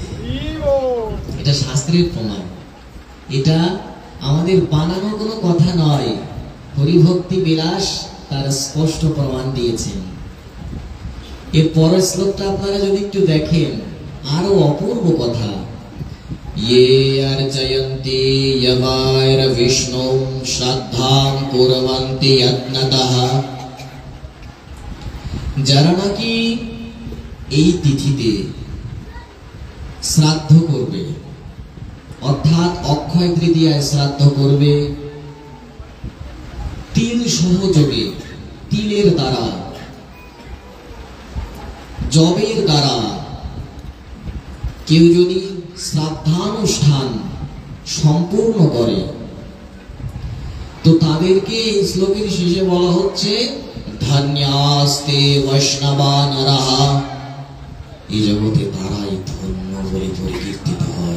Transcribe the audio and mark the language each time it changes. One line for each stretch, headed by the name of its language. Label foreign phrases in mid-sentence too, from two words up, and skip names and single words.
Bangla: এটা শাস্ত্রের প্রমাণ, এটা আমাদের বানানো কোনো কথা নয়। হরিভক্তি বিলাস তার স্পষ্ট প্রমাণ দিয়েছেন। এর পরের শ্লোকটা আপনারা যদি একটু দেখেন, আরো অপূর্ব কথা।
Sanskrit: ये अर्चयन्ति यवायर विष्णु श्रद्धां कुर्वन्ति यत्नतः,
Bangla: যারা নাকি এই তিথিতে শ্রাদ্ধ করবে, অর্থাৎ অক্ষয় তৃতীয়ায় শ্রাদ্ধ করবে, তিল সহযোগে, তিলের দ্বারা, জবের দ্বারা কেউ যদি শ্রাদ্ধানুষ্ঠান সম্পূর্ণ করে, তো তাদেরকে এই শ্লোকের শেষে বলা হচ্ছে
Sanskrit: ধন্যাস্তে বৈষ্ণবা নরহা,
Bangla: এই জগতে তারাই ধন্য বলে পরিকীর্তিত হয়।